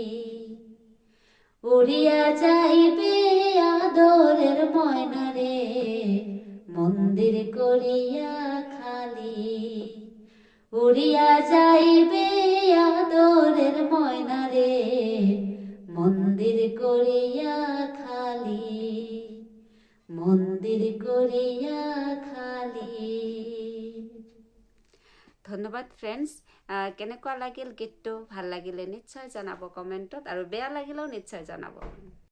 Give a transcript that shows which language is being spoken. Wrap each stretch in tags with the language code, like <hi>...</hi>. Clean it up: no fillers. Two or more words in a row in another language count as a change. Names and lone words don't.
<bn>উড়িয়া যাইবে আদরের ময়নারে, মন্দির করিয়া খালি। উড়িয়া যাইবে আদরের ময়নারে, মন্দির করিয়া খালি। মন্দির করিয়া খালি।</bn> <as>ধন্যবাদ ফ্ৰেণ্ডছ। কেনেকুৱা লাগিল গীতটো? ভাল লাগিলে নিশ্চয় জনাব কমেণ্টত, আৰু বেয়া লাগিলেও নিশ্চয় জনাব।</as>